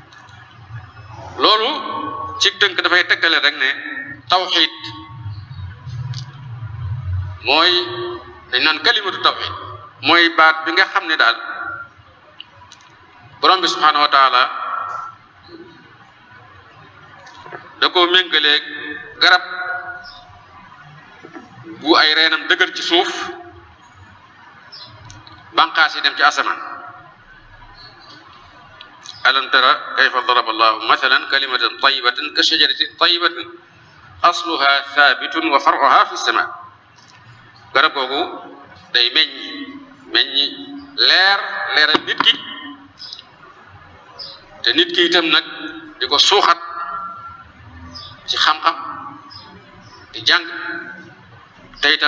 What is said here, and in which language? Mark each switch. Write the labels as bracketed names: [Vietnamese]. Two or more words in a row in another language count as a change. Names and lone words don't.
[Wolof] loolu ci tënk dafay tekkale rek ne tawxiid mooy dañ naan [Arabic] كلمة التوحيد [Wolof] mooy baat bi nga xam ne daal borom bi [Arabic] سبحانه و تعالى [Wolof] da koo méngaleeg garab bu ay reenam dëgër ci suuf banqaas yi dem ci asamaan [Arabic] ألم تر كيف ضرب الله مثلا كلمة طيبة كشجرة طيبة أصلها ثابت وفرعها في السماء [Wolof] garab googu day meññi leeral nit ki te nit ki itam nag di ko suuxat ci xam-xam di jàng te itam